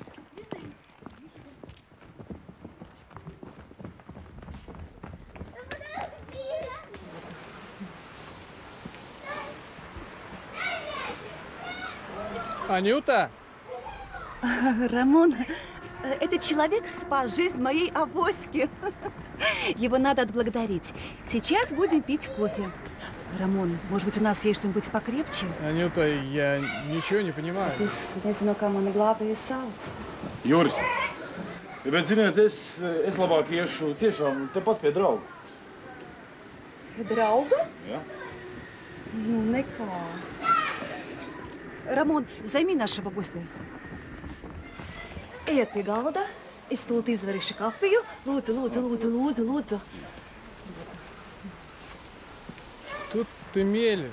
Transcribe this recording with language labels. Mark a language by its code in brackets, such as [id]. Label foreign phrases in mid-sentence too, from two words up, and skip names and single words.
[ru] Анюта? Рамон, этот человек спас жизнь моей авоськи. Его надо отблагодарить. Сейчас будем пить кофе. Рамон, может быть, у нас есть что-нибудь покрепче? Анюта, я ничего не понимаю. [lv] Es nezinu, kā mani glābēju sauc. Juris, bet ziniet, es labāk iešu tiešām tepat pie drauga. Drauga? Jā. Ну, nekā. [ru] Рамон, займи нашего гостя. [lv] Ejiet pie galda. Es tūlīt izvarīšu kafiju. Lūdzu. [ru] Тут ты мелешь.